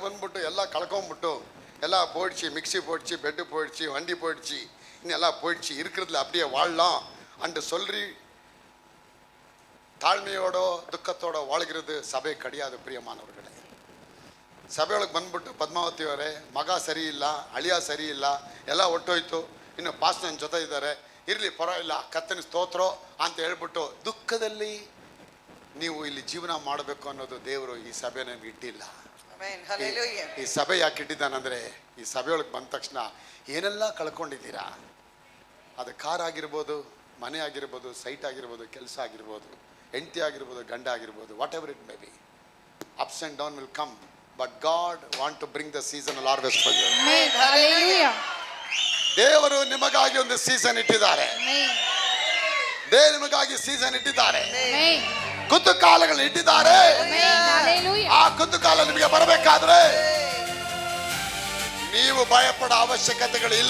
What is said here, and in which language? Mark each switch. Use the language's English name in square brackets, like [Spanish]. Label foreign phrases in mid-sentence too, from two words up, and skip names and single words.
[Kannada] ಬಂದ್ಬಿಟ್ಟು ಎಲ್ಲ ಕಳ್ಕೊಂಡ್ಬಿಟ್ಟು ಎಲ್ಲ [Tamil] போயிடுச்சு, மிக்ஸி போயிடுச்சு, பெட்டு போயிடுச்சு, வண்டி போயிடுச்சு, இன்னெல்லாம் போயிடுச்சு, இருக்கிறதுல அப்படியே வாழலாம் அண்டு சொல்றி தாழ்மையோட ದುಃಖத்தோட வாழ்கிறது ಸಭೆ கிடையாது ಪ್ರಿಯಮಾನವர்களே. [Kannada] ಸಭೆಯೊಳಗೆ ಬಂದ್ಬಿಟ್ಟು ಪದ್ಮಾವತಿ ಅವರೇ ಮಗ ಸರಿ ಇಲ್ಲ, ಅಳಿಯ ಸರಿ ಇಲ್ಲ, ಎಲ್ಲ ಒಟ್ಟೋಯ್ತು, ಇನ್ನು ಪಾಸ್ ನನ್ನ ಜೊತೆ ಇದ್ದಾರೆ, ಇರಲಿ ಪರವಾಗಿಲ್ಲ, ಕತ್ತನ ಸ್ತೋತ್ರ ಅಂತ ಹೇಳ್ಬಿಟ್ಟು ದುಃಖದಲ್ಲಿ ನೀವು ಇಲ್ಲಿ ಜೀವನ ಮಾಡಬೇಕು ಅನ್ನೋದು ದೇವರು ಈ ಸಭೆ ನಮ್ಗೆ ಇಟ್ಟಿಲ್ಲ. [English] Amen. Hallelujah. [Kannada] ಈ ಸಭೆ ಯಾಕೆ ಇಟ್ಟಿದ್ದಾನಂದ್ರೆ, ಈ ಸಭೆಯೊಳಗೆ ಬಂದ ತಕ್ಷಣ ಏನೆಲ್ಲ ಕಳ್ಕೊಂಡಿದ್ದೀರಾ, ಅದು ಕಾರ್ ಆಗಿರ್ಬೋದು, ಮನೆ ಆಗಿರ್ಬೋದು, ಸೈಟ್ ಆಗಿರ್ಬೋದು, ಕೆಲಸ ಆಗಿರ್ಬೋದು, ಹೆಂಡತಿ ಆಗಿರ್ಬೋದು, ಗಂಡ ಆಗಿರ್ಬೋದು, [English] What ever it may be, ups and down will come, but God want to bring the seasonal harvest for you. Amen. Hallelujah. [Kannada] ದೇವರು ನಿಮಗಾಗಿ ಒಂದು ಸೀಸನ್ ಇಟ್ಟಿದ್ದಾರೆ, [English] Amen. [Kannada] ದೇವರು ನಿಮಗಾಗಿ ಸೀಸನ್ ಇಟ್ಟಿದ್ದಾರೆ, [English] Amen. [Kannada] ಕುತುಕಾಲಗಳನ್ನ ಇಟ್ಟಿದ್ದಾರೆ. [English] Amen. Hallelujah. [Kannada] ಆ ಕುತುಕಾಲ ನಿಮಗೆ ಬರಬೇಕಾದ್ರೆ ನೀವು ಭಯಪಡೋ ಅವಶ್ಯಕತೆಗಳು ಇಲ್ಲ.